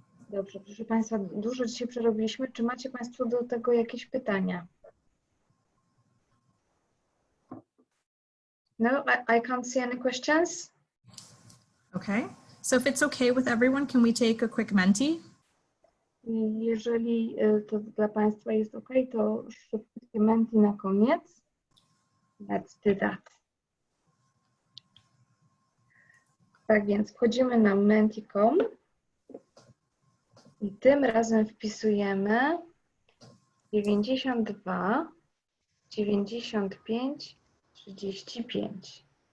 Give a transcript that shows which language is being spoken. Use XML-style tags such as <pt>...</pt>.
<pl>Dobrze, proszę Państwa, dużo dzisiaj przerobiliśmy. Czy macie Państwo do tego jakieś pytania?</pl> <en>No, I can't see any questions. Okay, so if it's okay with everyone, can we take a quick Menti?</en> <pl>Jeżeli to dla Państwa jest ok, to szybkie Menti na koniec.</pl> <en>Let's do that.</en> <pl>Tak więc wchodzimy na menti.com i tym razem wpisujemy 92 95 35.</pl>